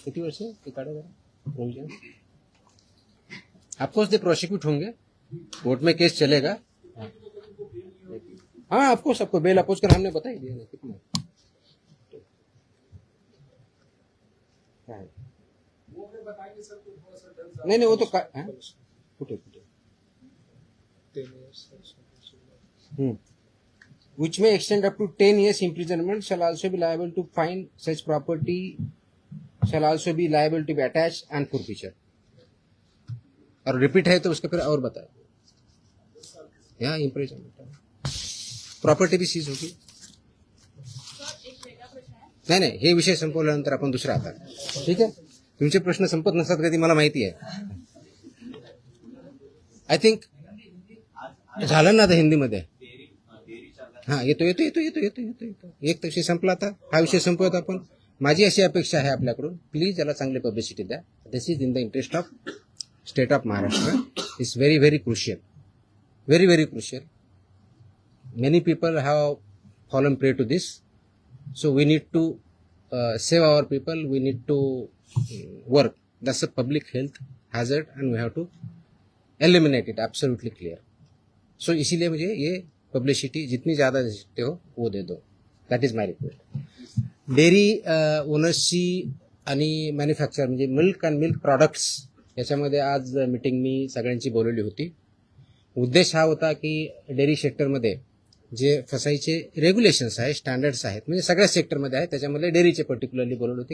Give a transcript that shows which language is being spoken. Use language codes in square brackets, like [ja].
[mr] किती वर्ष ते काढा प्रोविजन? [hi] ऑफकोर्स दे प्रोसिक्यूट होंगे, कोर्ट में केस चलेगा। हाँ ऑफकोर्स आपको बेल अपोज कर हमने बता ही दिया ना कितना है। नहीं वो तो फुटे [en] which may extend up to 10 years imprisonment shall also be liable to fine, such property shall also be liable to be attached and forfeiture। [hi] और रिपीट है तो उसका फिर और बताए यहाँ इम्प्रिजनमेंट प्रॉपर्टी भी सीज होगी। [mr] नाही हे विषय संपवल्यानंतर आपण दुसरा आता ठीक आहे। तुमचे प्रश्न संपत नसतात कधी मला माहिती आहे। [en] I think [mr] झालं ना आता हिंदीमध्ये। हा येतो येतो येतो येतो येतो येतो येतो एक विषय संपला, आता हा विषय संपवत आपण। माझी अशी अपेक्षा आहे आपल्याकडून, प्लीज याला चांगली पब्लिसिटी द्या। [en] This is in the interest of state of Maharashtra. It's very very crucial, very very crucial. Many people have fallen prey to this, so we need to save our people. We need to work. That's a public health hazard and we have to eliminate it. Absolutely clear. So [hi] इसीलिए मुझे ये publicity जितनी ज़्यादा दे सकते हो वो दे दो. [en] That is my request. [mr] Dairy ओनर्सची आणि manufacture म्हणजे मिल्क अँड मिल्क प्रॉडक्ट्स याच्यामध्ये आज मीटिंग मी सगळ्यांची बोलवली होती. उद्देश हा होता की डेअरी सेक्टरमध्ये जे फसाईचे रेग्युलेशन्स आहेत, स्टँडर्ड्स आहेत, म्हणजे सगळ्या सेक्टरमध्ये आहेत, त्याच्यामध्ये डेअरीचे पर्टिक्युलरली बोलवली होती.